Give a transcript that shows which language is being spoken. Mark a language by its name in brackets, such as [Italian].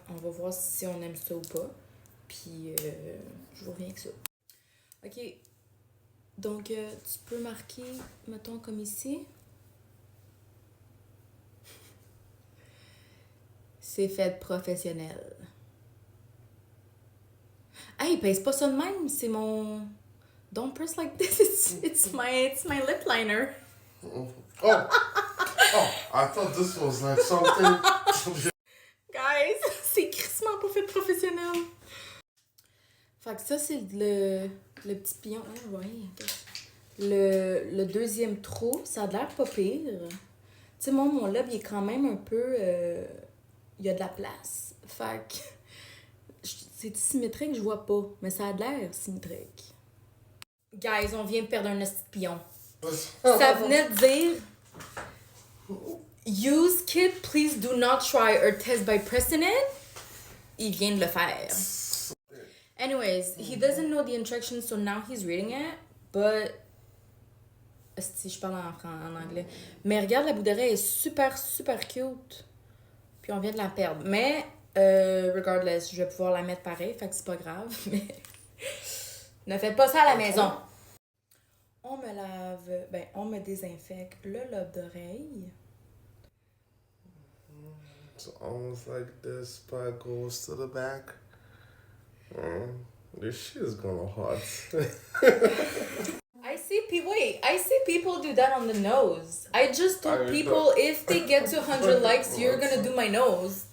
[French] On va voir si on aime ça ou pas. Puis je vous reviens avec ça. Ok. Donc tu peux marquer, mettons comme ici. C'est fait professionnel. Hey, pèse pas ça de même, c'est mon... [English] Don't press like this, it's my lip liner. Oh, I thought this was like something. [French] Guys, c'est crissement pas fait professionnel. Fait que ça, c'est le petit pion. Ah, ouais. Le deuxième trou, ça a l'air pas pire. Tu sais, mon lobe, il est quand même un peu... il y a de la place. Fait que... C'est symétrique, je vois pas. Mais ça a l'air symétrique. Guys, on vient de perdre un petit pion. Ça venait de dire... [English] Use kit, please do not try or test by pressing it. [French] Il vient de le faire. [English] Anyways, he doesn't know the instructions, so now he's reading it. But... [French] Si je parle en anglais. Mais regarde, la boucle d'oreille est super cute. Puis on vient de la perdre. Mais Regardless, je vais pouvoir la mettre pareil, fait que c'est pas grave, mais ne faites pas ça à la maison. On me lave, on me désinfecte le lobe d'oreille. [English] It's almost like this part goes to the back. This shit is gonna hurt. I see people do that on the nose. I just told people if they get to 100 likes, you're gonna do my nose.